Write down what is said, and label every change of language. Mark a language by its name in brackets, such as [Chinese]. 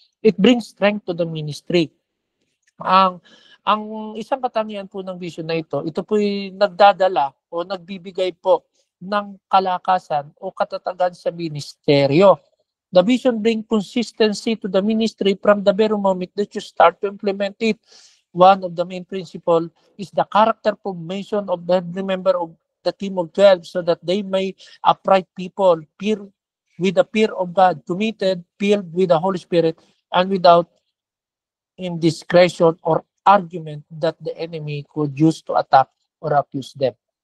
[English] It brings strength to the ministry. [Filipino] Ang isang katangian po ng vision na ito po'y nagdadala o nagbibigay po ng kalakasan o katatagan sa ministeryo. [English] The vision brings consistency to the ministry from the very moment that you start to implement it. One of the main principles is the character formation of every member of the team of 12 so that they may upright people, with the fear of God, committed, filled with the Holy Spirit, and without indiscretion or argument that the enemy could use to attack or abuse them.